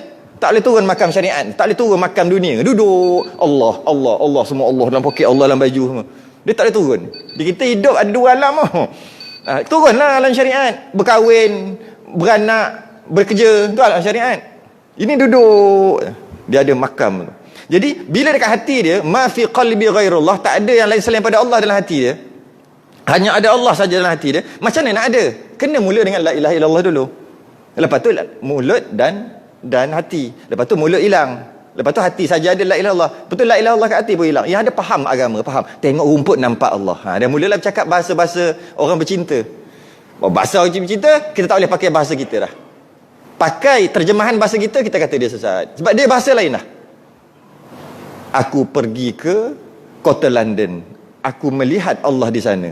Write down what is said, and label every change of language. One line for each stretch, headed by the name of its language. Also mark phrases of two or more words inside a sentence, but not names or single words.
Malay: Tak boleh turun makam syariat, tak boleh turun makam dunia. Duduk Allah, semua Allah dalam poket, Allah dalam baju semua. Dia tak boleh turun. Kita hidup ada dua alam. Turunlah alam syariat, berkahwin, beranak, bekerja, tu alam syariat. Ini duduk, dia ada makam. Jadi bila dekat hati dia,
Arabic: ما في قلبي غير الله,
Malay: tak ada yang lain selain pada Allah dalam hati dia, hanya ada Allah saja dalam hati dia. Macam mana nak ada? Kena mula dengan
Arabic: لا إله إلا الله
Malay: dulu. Lepas tu mulut dan hati. Lepas tu mulut hilang. Lepas tu hati saja ada
Arabic: لا إله إلا الله.
Malay: Betul
Arabic: لا إله إلا الله
Malay: kat hati pun hilang. Yang ada faham agama, faham. Tengok rumput nampak Allah. Dia mulalah bercakap bahasa-bahasa orang bercinta. Bahasa orang bercinta, kita tak boleh pakai bahasa kita dah. Pakai terjemahan bahasa kita kata dia sesat. Sebab dia bahasa lain dah. Aku pergi ke kota London, aku melihat Allah di sana.